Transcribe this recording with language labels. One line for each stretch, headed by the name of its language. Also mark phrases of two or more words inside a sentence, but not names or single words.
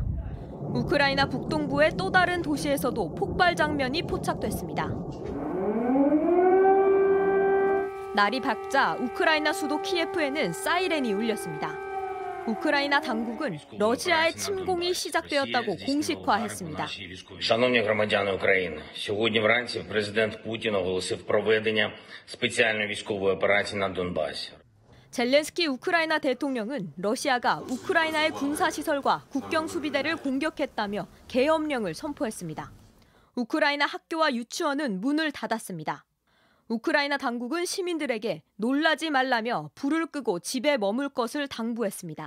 Korean: 우크라이나 북동부의 또 다른 도시에서도 폭발 장면이 포착됐습니다. 날이 밝자 우크라이나 수도 키예프에는 사이렌이 울렸습니다. 우크라이나 당국은 러시아의 침공이 시작되었다고 공식화했습니다.
Ukrainian: Шановні громадяни України, сьогодні вранці президент Путін оголосив проведення спеціальної військової операції на Донбасі.
Korean: 젤렌스키 우크라이나 대통령은 러시아가 우크라이나의 군사시설과 국경 수비대를 공격했다며 계엄령을 선포했습니다. 우크라이나 학교와 유치원은 문을 닫았습니다. 우크라이나 당국은 시민들에게 놀라지 말라며 불을 끄고 집에 머물 것을 당부했습니다.